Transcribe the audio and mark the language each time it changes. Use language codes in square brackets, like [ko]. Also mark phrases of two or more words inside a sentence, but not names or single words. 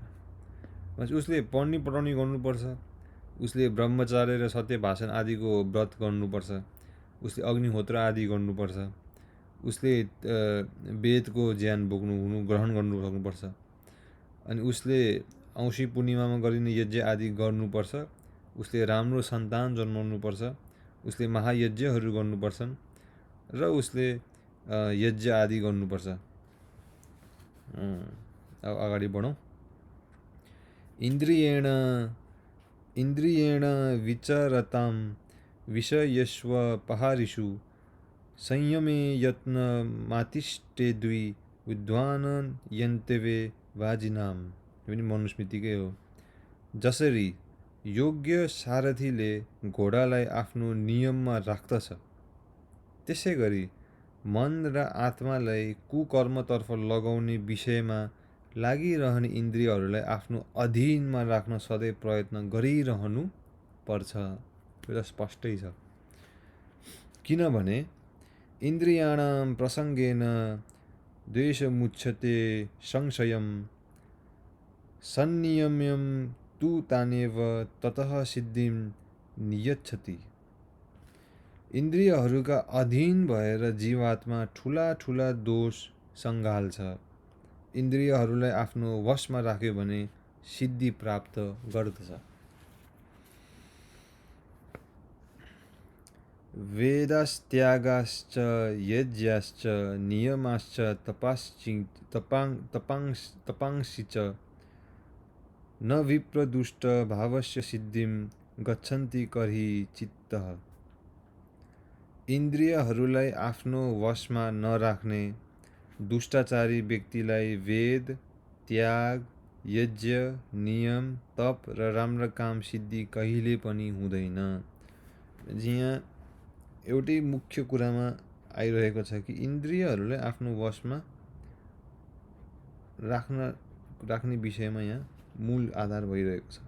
[ne] भनेपछि उसले पढ्नी पढाउनी गर्नुपर्छ, उसले ब्रह्मचार्य र सत्य भाषण आदिको व्रत गर्नुपर्छ, उसले अग्निहोत्र आदि गर्नुपर्छ, उसले वेदको ज्ञान ग्रहण गर्नु सक्नुपर्छ, अनि उसले औँसी पूर्णिमामा गरिने यज्ञ आदि गर्नुपर्छ, उसले राम्रो सन्तान जन्माउनुपर्छ, उसले महायज्ञहरू गर्नुपर्छन् र उसले यज्ञ आदि गर्नुपर्छ। अब अगाडि बढौँ। [sa] इन्द्रियेण विचरतां विषयस्वपहारिषु संयमे यत्नमातिष्ठेद्वि विद्वान् यन्तवे वाजिनां। [ne] यो पनि मनुस्मृतिकै हो। जसरी योग्य सारथीले घोडालाई आफ्नो नियममा राख्दछ, त्यसै गरी मन र आत्मालाई कुकर्मतर्फ लगाउने विषयमा लागिरहने इन्द्रियहरूलाई आफ्नो अधीनमा राख्न सधैँ प्रयत्न गरिरहनु पर्छ। यो त स्पष्टै छ। [sa] किनभने इन्द्रियाणां प्रसङ्गेन द्वेषमुच्यते संशयं संनियम्यं तु तानेव ततः सिद्धिं नियच्छति। [ne] इन्द्रियहरूका अधीन भएर जीवात्मा ठुला दोष सँगाल्छ। इन्द्रियहरूलाई आफ्नो वशमा राख्यो भने सिद्धि प्राप्त गर्दछ। [sa] वेदास्त्यागाश्च यज्ञाश्च नियमाश्च तपांसि च न विप्रदुष्ट भावस्य सिद्धिं गच्छन्ति कर्हि चित्तः। [ne] इन्द्रियहरूलाई आफ्नो वशमा नराख्ने दुष्टाचारी व्यक्तिलाई वेद, त्याग, यज्ञ, नियम, तप र राम्रो काम सिद्धि कहिले पनि हुँदैन। यहाँ एउटै मुख्य कुरामा आइरहेको छ कि इन्द्रियहरूलाई आफ्नो वशमा राख्ने विषयमा यहाँ मूल आधार भइरहेको छ।